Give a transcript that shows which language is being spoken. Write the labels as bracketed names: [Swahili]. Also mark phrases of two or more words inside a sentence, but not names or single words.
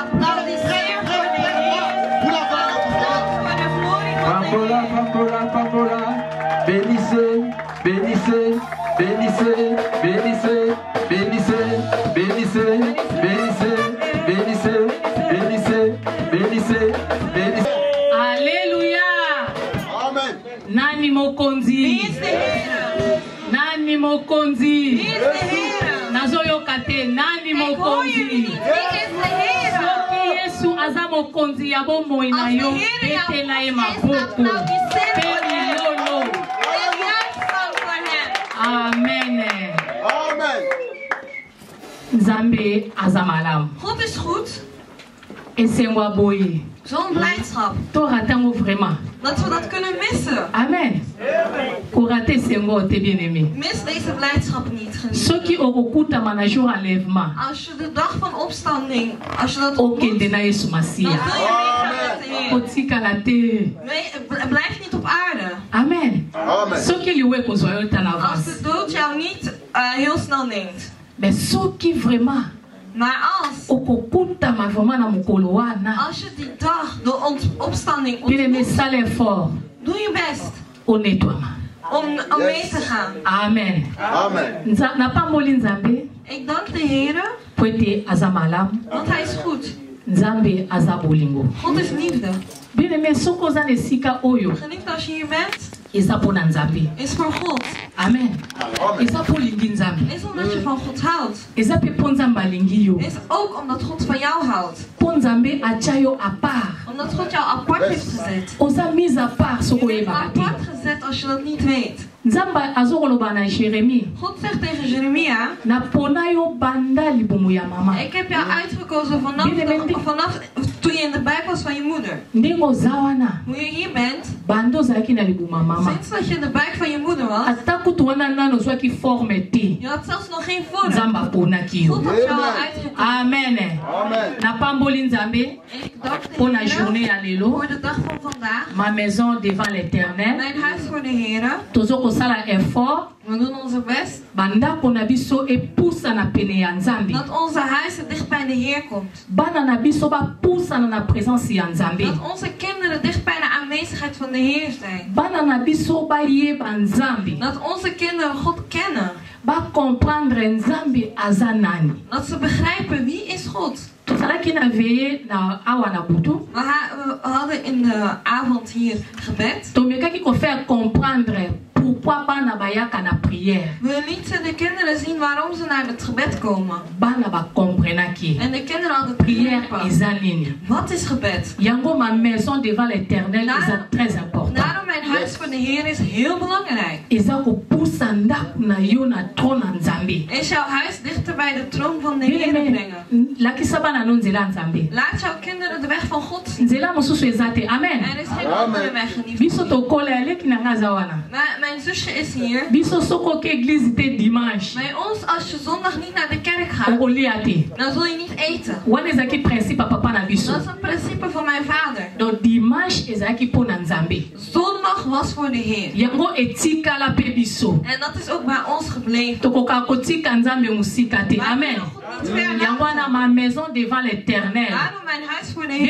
[French] Pampola, bénissez, bénissez, bénissez, bénissez, bénissez, bénissez, bénissez, bénissez, bénissez, bénissez, bénissez. Alléluia. Amen. [Lingala] Nani mokonzi. Nani mokonzi. Nazoyoka te nani mokonzi. Soki Yesu aza mokonzi ya bomoi na yo betela ye maboko. Amen. Amen. Nzambe aza malamu. [Dutch] God is goed. [Lingala] Esengwa boye. [Dutch] Zo'n blijdschap. [Lingala] To ratango vraiment. [Dutch] Dat we dat kunnen missen. Amen. [Lingala] Ko rater sengo te bien-aimé. [Dutch] Mis deze blijdschap niet. Geniet. [Lingala] Soki okokuta mana jour enlèvement. [Dutch] Als je de dag van opstanding, als je dat [Lingala] Okende [Dutch] ontmoet, [Lingala] na Yesu [Dutch] dan [Lingala] Masia. [Dutch] wil je meegaan met de Heer. [Lingala] Otikala te. [Dutch] Blijf niet op aarde. Amen. Amen. [Lingala] Soki liwe kozwa yo tan [Dutch] Als [Lingala] avance. [Dutch] de dood jou niet heel snel neemt. [Lingala] Mais soki vraiment [Dutch] Maar als [Lingala] okokutama vraiment na mokolo wana. [Dutch] je die dag, de opstanding [Lingala] Bien-aimé, [Dutch] ontmoet, [Lingala] sale effort. [Dutch] doe je best [Lingala] Onetwama. [Dutch] om mee te gaan. Amen. Amen. [Lingala] Napamboli Nzambe [Dutch] Ik dank de Heer, [Lingala] po ete aza malamu. [Dutch] want Hij is goed. [Lingala] Nzambe aza bolingo. [Dutch] God is liefde. [Lingala] Bien-aimé, soki oza na esika oyo [Dutch] Geliefd, als je hier bent, [Lingala] eza mpo na Nzambe. [Dutch] is voor God. Amen. Amen. [Lingala] Eza mpo olingi Nzambe. [Dutch] Is omdat je van God houdt. [Lingala] Eza mpe mpo Nzambe alingi yo. [Dutch] Is ook omdat God van jou houdt. [Lingala] Mpo Nzambe atia yo [French] a part. [Dutch] Omdat God jou apart heeft gezet. [Lingala] Oza [French] mise à part [Lingala] soki [Dutch] Je bent [Lingala] oyebaka te. [Dutch] apart gezet als je dat niet weet. [Lingala] Nzambe azokoloba na Jeremie. [Dutch] God zegt tegen Jeremia, [Lingala] Napona yo banda libumu ya mama. [Dutch] ik heb jou uitgekozen vanaf toen je in de buik was van je moeder. [Lingala] Ndenge oza wana [Dutch] Hoe je hier bent, [Lingala] banda ozalaki na libumu ya mama. [Dutch] sinds dat je in de buik van je moeder was, [Lingala] Ata kutu wana nano ozwaki forme te. [Dutch] je had zelfs nog geen vorm. [Lingala] Nzambe aponaki yo. [Dutch] God had jou al uitgekozen. Amen. Amen. [Lingala] Napamboli Nzambe [Dutch] En ik dank [Lingala] mpo [Dutch] de [Lingala] na journée [Dutch] Heer [Lingala] ya lelo. [Dutch] voor de dag van vandaag. [French] Ma maison devant l'Éternel. [Dutch] Mijn huis voor de Heer. [Lingala] Tozokosala effort. [Dutch] We doen onze best [Lingala] Bandako na biso epusana pene ya Nzambe. [Dutch] dat onze huis dicht bij de Heer komt. [Lingala] Bana na biso bapusana na présence ya Nzambe. [Dutch] Dat onze kinderen dicht bij de aanwezigheid van de Heer zijn. [Lingala] Bana na biso bayeba Nzambe. [Dutch] Dat onze kinderen God kennen. [Lingala] Bacomprendre Nzambe aza nani. [Dutch] Dat ze begrijpen wie is God. [Lingala] Tozalaki na veye na awa na butu. [Dutch] We hadden in de avond hier gebed. [Lingala] Tomekaki kofaire [French] comprendre pourquoi [Lingala] bana bayaka na prière. [Dutch] We lieten de kinderen zien waarom ze naar het gebed komen. [Lingala] Bana bacomprenaki. [Dutch] En de kinderen hadden [Lingala] Prière [Dutch] begrepen. [Lingala] eza nini. [Dutch] Wat is gebed? [Lingala] Yango [French] ma maison devant l'Éternel [Lingala] eza [French] très important. [Dutch] Daarom mijn huis voor de de Heer is heel belangrijk. [Lingala] eza kopusa ndako na yo na tron na Nzambe. [Dutch] Is jouw huis dichter bij de troon van de Heer brengen. [Lingala] Lakisa bana no nzela Nzambe. [Dutch] Laat jouw kinderen de weg van God zien. [Lingala] Nzela mosusu eza te. Amen. [Dutch] Er is geen andere weg, geliefde. [Lingala] Biso tokola aleki na nga za wana. [Dutch] Mijn zusje is hier. [Lingala] Biso soko ke église te dimanche. [Dutch] Bij ons, als je zondag niet naar de kerk gaat, [Lingala] Okolia te. [Dutch] dan zul je niet eten. [Lingala] Wana ezaki principe papa na biso. [Dutch] Dat is een principe van mijn vader. [French] Donc dimanche [Lingala] ezaki po na Nzambe. [Dutch] Zondag was voor de Heer. [Lingala] Yango etikala pe biso. [Dutch] En dat is ook bij ons gebleven. [Lingala] Tokoka kotika Nzambe musika te. [Dutch] Wij Amen. kunnen God niet ver [Lingala] Yango [Dutch] laten. [French] na ma maison devant l'Éternel. [Dutch] Daarom mijn huis voor de